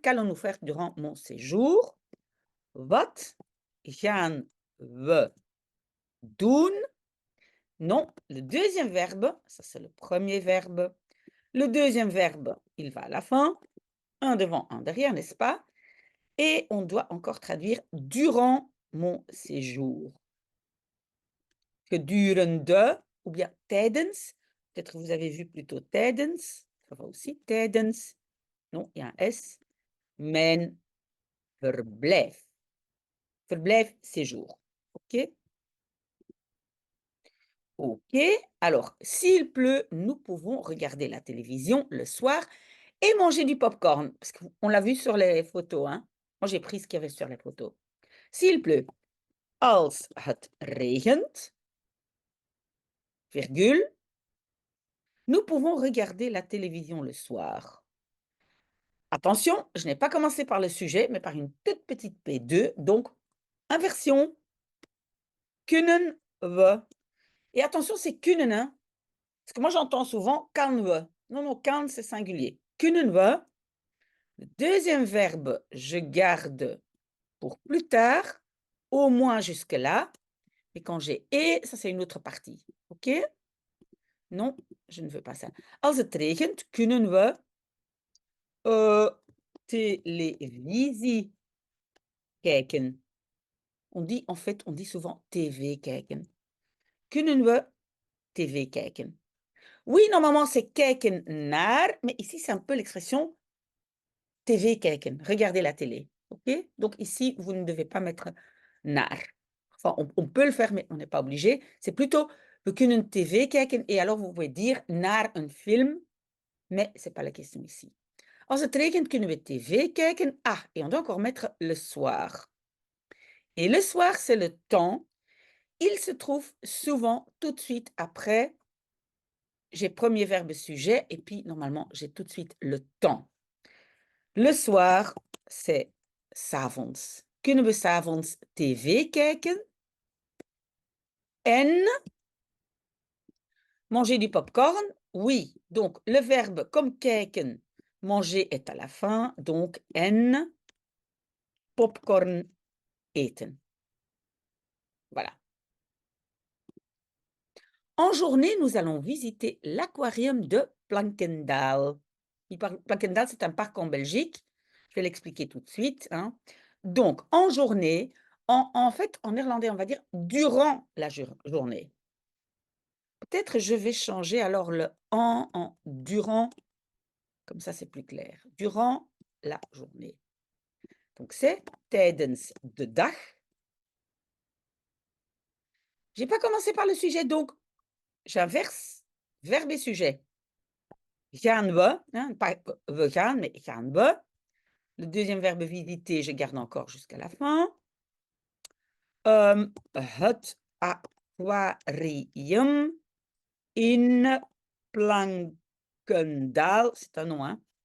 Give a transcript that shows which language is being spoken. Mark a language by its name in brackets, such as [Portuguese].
[French] Qu'allons-nous faire durant mon séjour? [Dutch] Wat gaan we doen? [French] Non, le deuxième verbe, ça c'est le premier verbe. Le deuxième verbe, il va à la fin, un devant, un derrière, n'est-ce pas? Et on doit encore traduire durant mon séjour. Gedurende ou bien tijdens. Peut-être que vous avez vu plutôt tijdens. Ça va aussi. Tijdens. Non, il y a un S. [Dutch] Mijn verblijf. [French] Verblijf, séjour. OK? OK. Alors, s'il pleut, nous pouvons regarder la télévision le soir et manger du popcorn. Parce qu'on l'a vu sur les photos, hein. Moi, j'ai pris ce qu'il y avait sur les photos. S'il pleut. [Dutch] Als het regent, [French] virgule, nous pouvons regarder la télévision le soir. Attention, je n'ai pas commencé par le sujet, mais par une toute petite P2, donc inversion. [Dutch] Kunnen we. [French] Et attention, c'est kunnen, hein, parce que moi j'entends souvent kan we. Non, non, kan c'est singulier. [Dutch] Kunnen we. [French] Le deuxième verbe, je garde pour plus tard, au moins jusque-là. Et quand j'ai et, ça c'est une autre partie. OK? Non, je ne veux pas ça. [Dutch] Als het regent, kunnen we televisie kijken. [French] En fait, on dit souvent [Dutch] TV kijken. Kunnen we TV kijken? [French] Oui, normalement, c'est kijken naar, mais ici, c'est un peu l'expression TV kijken, regarder la télé. OK? Donc ici, vous ne devez pas mettre naar. Enfin, on peut le faire, mais on n'est pas obligé. C'est plutôt [Dutch] we kunnen TV kijken, [French] et alors vous pouvez dire [Dutch] naar een film, [French] mais ce n'est pas la question ici. [Dutch] Als het regent, kunnen we TV kijken. [French] Ah, et on doit encore mettre le soir. Et le soir, c'est le temps. Il se trouve souvent tout de suite après. J'ai premier verbe sujet et puis normalement, j'ai tout de suite le temps. Le soir, c'est 's avonds. [Dutch] Kunnen we 's avonds TV kijken? [French] En manger du popcorn? Oui. Donc, le verbe comme kijken, manger est à la fin. [Dutch] Donc, en popcorn eten. Voilà. [French] En journée, nous allons visiter l'aquarium de Plankendaal. Plankendaal, c'est un parc en Belgique. Je vais l'expliquer tout de suite, hein. Donc, en journée, en fait, en néerlandais, on va dire durant la journée. Peut-être je vais changer alors le en durant, comme ça c'est plus clair. Durant la journée. Donc, c'est [Dutch] tijdens de dag. [French] J'ai pas commencé par le sujet, donc j'inverse verbe et sujet. [Dutch] Gaan we, [French] hein, pas [Dutch] we gaan, [French] mais [Dutch] gaan we. [French] Le deuxième verbe visiter, je garde encore jusqu'à la fin. [Dutch] Het aquarium in Plankendaal, [French] c'est un nom, hein.